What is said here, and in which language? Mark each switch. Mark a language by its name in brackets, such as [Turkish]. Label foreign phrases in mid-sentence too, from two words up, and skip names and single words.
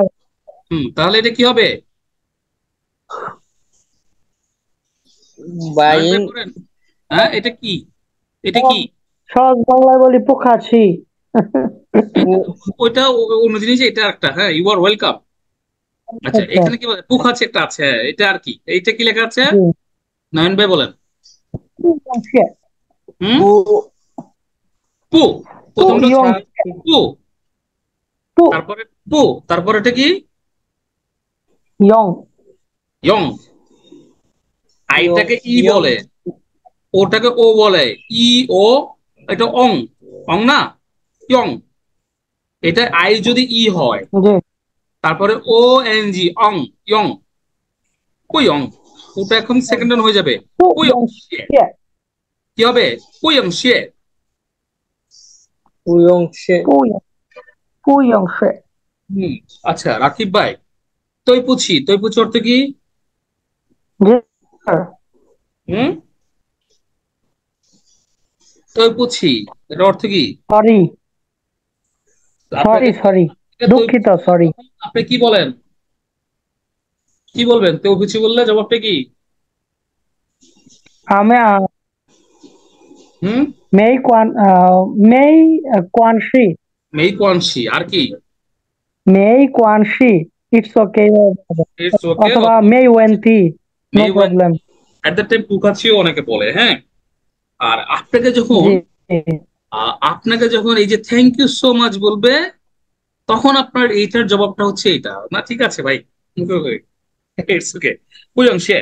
[Bangla] তাহলে এটা কি হবে? নয়ন ভাই বাইন, বলেন, হ্যাঁ এটা কি? এটা কি? সহজ বাংলায় বলি পোখাছি এটা ওইটা অন্য জিনিস, এটা একটা, হ্যাঁ [English] You are welcome. [Bangla] আচ্ছা, আচ্ছা এখানে কি বলে পুখাচ্ছি একটা আছে, এটা আর কি, এইটা কি লেখা আছে? জি নয়ন ভাই বলেন। [Chinese] 不用谢 হুম, 不 পু, 不 [Bangla] প্রথমটা [Chinese] 用 পু, 不 [Bangla] তারপরে পু, তারপরে এটা কি? [Chinese] 用 ইয়ং। 用 [Bangla] আইটাকে ই [Chinese] 用 [Bangla] বলে, ওটাকে ও বলে, ই ও, এটা অং, অং না, ইয়ং। এটা আই যদি ই হয়, জি তারপরে ও এন জি, অং, ইয়ং, পুয়ং। ওটা এখন সেকেন্ড হয়ে যাবে [Chinese] 不 পুয়ং 用 শিয়ে। 谢 [Bangla] কি হবে? [Chinese] 不用谢. 不用谢不用谢 [Bangla] হুম। আচ্ছা রাকিব ভাই, [Chinese] 对不起 [Bangla] অর্থ কি? জি স্যার হুম, [Chinese] 对不起 [Bangla] এটা অর্থ কি? [English] Sorry sorry [Bangla] আপনাকে [English] সরি [Chinese] তৈ [Bangla] দুঃখিত পুছি বলে [English] সরি [Bangla] তখন আপনি কি বলেন? কি বলবেন [Chinese] 对不起 [Bangla] বললে? জবাবটা কি? আমি হুম, [Chinese] 没关系没关系, [Bangla] আর কি? [Chinese] 没关系 [English] It's okay It's okay, [Bangla] অথবা অথবা [Chinese] 没问题 নো 没问. [English] প্রবলেম At the time [Bangla] পুকাচিও অনেকে বলে, হ্যাঁ। আর আপনাকে যখন জি আপনাকে যখন এই যে [English] Thank you so much [Bangla] বলবে, তখন আপনার এইটার জবাবটা হচ্ছে এইটা না, ঠিক আছে ভাই? [English] It's okay, [Chinese] 不用谢.